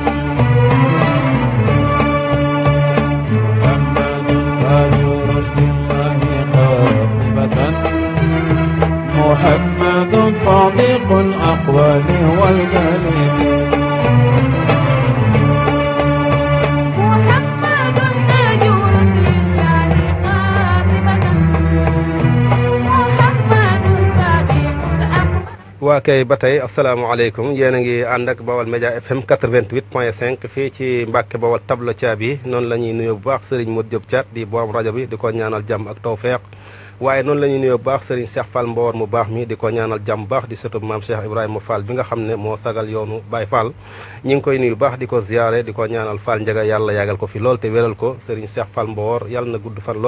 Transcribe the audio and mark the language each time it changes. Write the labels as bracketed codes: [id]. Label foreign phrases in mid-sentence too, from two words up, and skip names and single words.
[ar] محمد تاج رسل الله قاطبة محمد صادق الأقوال والكلم محمد تاج رسل الله قاطبة. محمد صادق الأقوال. [wo] waa kay ba tey asalaamaaleykum yéen a ngi ànd ak Bawal Média FM 88.5 fii ci Mbàkke Bawal tablo Thiaby noonu la ñuy nuyoo bu baax Serigne Modou Diop Thiat di borom rajo bi di ko ñaanal jàmm ak tawfeex waaye noonu la ñuy nuyoo bu baax Serigne Cheikh Fall Mbawar mu baax mi di ko ñaanal jàmm baax di sëtub maam Cheikh Ibrahima Fall bi nga xam ne moo sagal yoonu Baye Fall ñi ngi koy nuyu baax di ko ziyaare di ko ñaanal Fall Njaga yàlla yàggal ko fi lool te wéral ko Serigne Cheikh Fall Mbawar yàlla na gudd